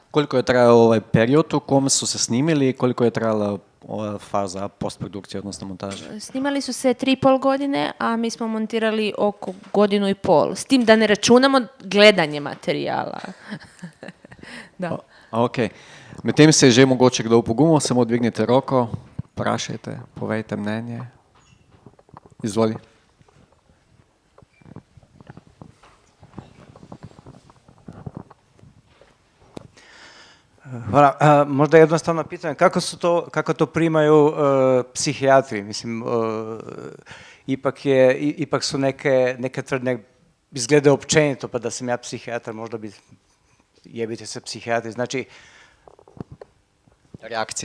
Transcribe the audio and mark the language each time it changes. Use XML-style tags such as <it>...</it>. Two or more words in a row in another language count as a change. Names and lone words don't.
<hr>Koliko je trajao ovaj period u kom su se snimili i koliko je trajala ova faza postprodukcije, odnosno montaže? Snimali su se 3,5 godine, a mi smo montirali oko 1,5 godine. S tim da ne računamo gledanje materijala. Da. Ok.</hr> <sl>Medtem se je že mogoče kdo upogumil, samo dvignite roko, vprašajte, povejte mnenje. Izvoli.</sl> <hr>Hvala. Možda jednostavno pitanje, kako to primaju psihijatri? Mislim, ipak su neke tvrdnje izglede općenito, pa da sam ja psihijatar, možda bi jebite se psihijatri. Znači, reakcije.</hr>